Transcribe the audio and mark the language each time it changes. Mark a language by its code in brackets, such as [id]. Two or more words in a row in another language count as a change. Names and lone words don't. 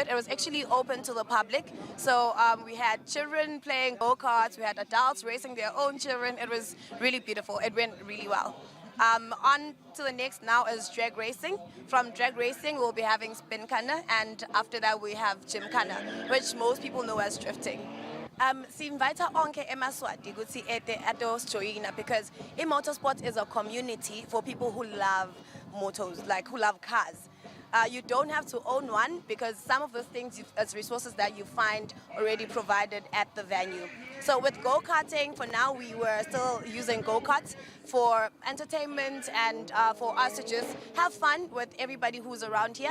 [en] It was actually open to the public. So we had children playing go-karts. We had adults racing their own children. It was really beautiful. It went really well. On to the next now is drag racing. From drag racing, we'll be having spinkhana, and after that we have gymkhana, which most people know as drifting. [ss] Sinvita onke emaswati ukuthi ete atosjoyina, [en] because motorsport is a community for people who love motors, like who love cars. You don't have to own one, because some of those things as resources that you find already provided at the venue. So with go-karting, for now we were still using go-karts for entertainment and for us to just have fun with everybody who's around here.